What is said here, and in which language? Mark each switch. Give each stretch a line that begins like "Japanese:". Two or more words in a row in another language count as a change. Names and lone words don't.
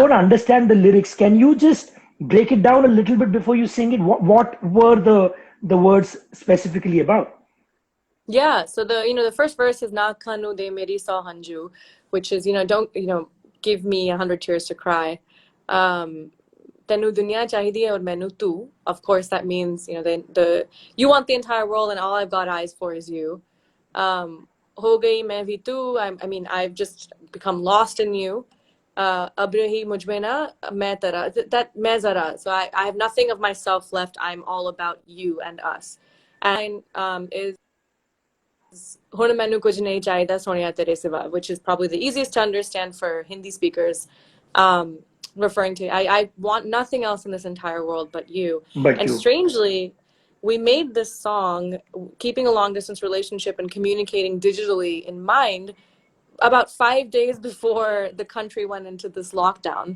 English: don't understand the lyrics, can you just break it down a little bit before you sing it? What were the words specifically about? Yeah. So the first verse is
Punjabi: ਨਾ ਕਾਨੂੰ ਦੇ ਮੇਰੀ ਸੌ ਹੰਝੂ,
English: which is, don't, give me 100 tears to cry.
Punjabi: Um, ਤੈਨੂੰ ਦੁਨੀਆ ਚਾਹੀਦੀ ਔਰ ਮੈਨੂੰ ਤੂੰ.
English: Of course, that means, the you want the entire world and all I've got eyes for is you.
Hindi: हो गई मैं भी तू.
English: I mean, I've just become lost in you.
Hindi: अब रही मुझ में ना मैं तेरा. That मैं ज़रा.
English: So I have nothing of myself left. I'm all about you and us. And is
Punjabi: ਹੁਣ ਮੈਨੂੰ ਕੁਝ ਨਹੀਂ ਚਾਹੀਦਾ ਸੋਹਣਿਆ ਤੇਰੇ ਸਿਵਾ,
English: which is probably the easiest to understand for Hindi speakers, referring to I want nothing else in this entire world but you. But And you. strangely, we made this song keeping a long distance relationship and communicating digitally in mind about 5 days before the country went into this lockdown.